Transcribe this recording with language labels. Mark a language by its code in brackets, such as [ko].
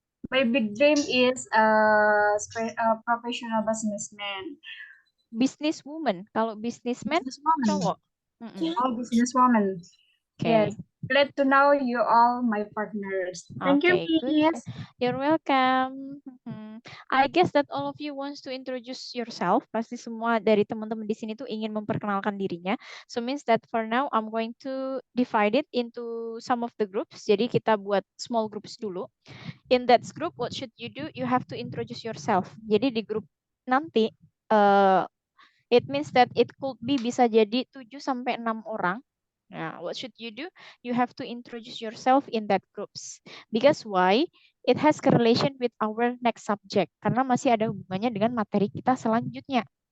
[en] My big dream is a professional businessman. Businesswoman. [id] Kalau businessman, cowok. [en] Oh, businesswoman. Okay. Yes. Glad to know you all my partners. Thank you, Good. Miss. You're welcome. I guess that all of you wants to introduce yourself. [id] Pasti semua dari teman-teman di sini tuh ingin memperkenalkan dirinya. [en] So means that for now I'm going to divide it into some of the groups. [id] Jadi kita buat small groups dulu. [en] In that group, what should you do? You have to introduce yourself. [id] Jadi di grup nanti, [en] it means that it could be [id] bisa jadi 7 sampai 6 orang. Nah, [en] what should you do? You have to introduce yourself in that groups. Because why? It has correlation with our next subject. [id] Karena masih ada hubungannya dengan materi kita selanjutnya.